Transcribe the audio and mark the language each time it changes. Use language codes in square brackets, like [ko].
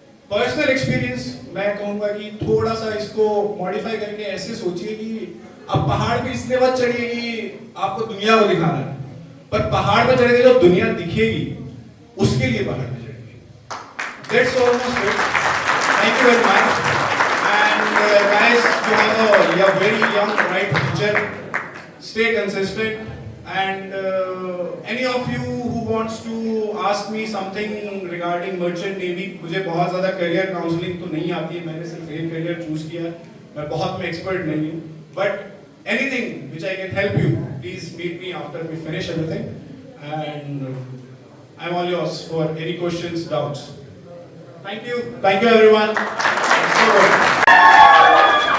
[hi] Personal experience मैं कहूँगा कि थोड़ा सा इसको मॉडिफाई करके ऐसे सोचिए कि आप पहाड़ पे इसलिए मत चढ़िए कि आपको दुनिया को दिखाना है, पर पहाड़ पे चढ़ेंगे जब दुनिया दिखेगी उसके लिए पहाड़ पे चढ़ेंगे. [en] That's almost it. Thank you very much. And guys, you are very young, bright future. Stay consistent. And any of you who wants to ask me something regarding merchant navy, [hi] मुझे बहुत ज़्यादा करियर काउंसलिंग तो नहीं आती है, मैंने सिर्फ एक करियर चूज किया, मैं बहुत में एक्सपर्ट नहीं हूँ. [en] But anything which I can help you, please meet me after we finish everything. And I'm all yours for any questions, doubts. Thank you everyone. Thanks so much.